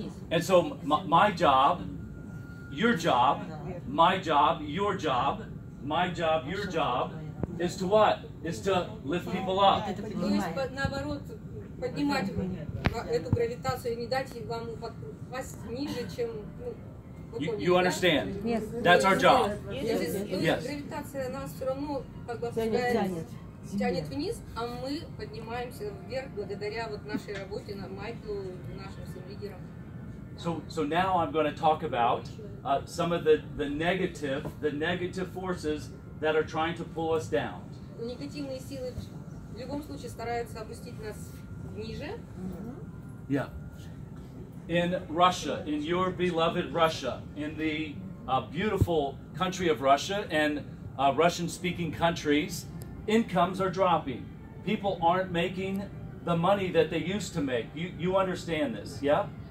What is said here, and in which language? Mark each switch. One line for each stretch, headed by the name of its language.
English: And so my job, your job, my job, your job, my job, your job, is to what? Is to lift people up.
Russian: То есть, наоборот, поднимать эту гравитацию и не дать вам упасть ниже, чем...
English: You understand? Yes. That's our job. Yes.
Russian: Гравитация нас все равно как бы тянет вниз, а мы поднимаемся вверх благодаря вот нашей работе, Майклу, нашим всем лидерам.
English: So now I'm going to talk about some of the negative forces that are trying to pull us down.
Russian: Негативные силы в любом случае стараются опустить нас ниже.
English: Yeah. In Russia, in your beloved Russia, in the beautiful country of Russia and Russian-speaking countries, incomes are dropping. People aren't making the money that they used to make. You understand this, yeah?